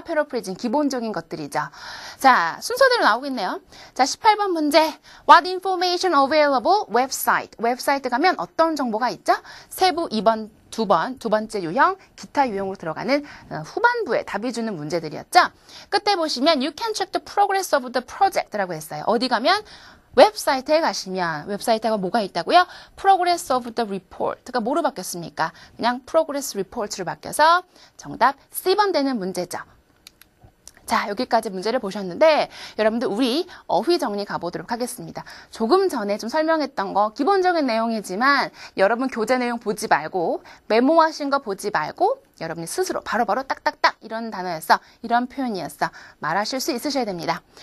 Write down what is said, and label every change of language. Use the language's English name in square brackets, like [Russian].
[Korean] 패러프레이징 기본적인 것들이죠. 자, 순서대로 나오고 있네요. 자, 18번 문제. [English] What information available website. [Korean] 웹사이트 가면 어떤 정보가 있죠? 세부 2번 두 번째 유형, 기타 유형으로 들어가는 후반부에 답이 주는 문제들이었죠. 끝에 보시면 [English] You can check the progress of the project라고 했어요. [Korean] 어디 가면 웹사이트에 가시면 웹사이트가 뭐가 있다고요? [English] Progress of the report가 [Korean] 뭐로 바뀌었습니까? 그냥 [English] Progress report [Korean] 로 바뀌어서 정답 C번 되는 문제죠. 자, 여기까지 문제를 보셨는데 여러분들 우리 어휘 정리 가보도록 하겠습니다. 조금 전에 좀 설명했던 거 기본적인 내용이지만 여러분 교재 내용 보지 말고 메모하신 거 보지 말고 여러분이 스스로 바로바로 딱딱딱 이런 단어였어, 이런 표현이었어 말하실 수 있으셔야 됩니다.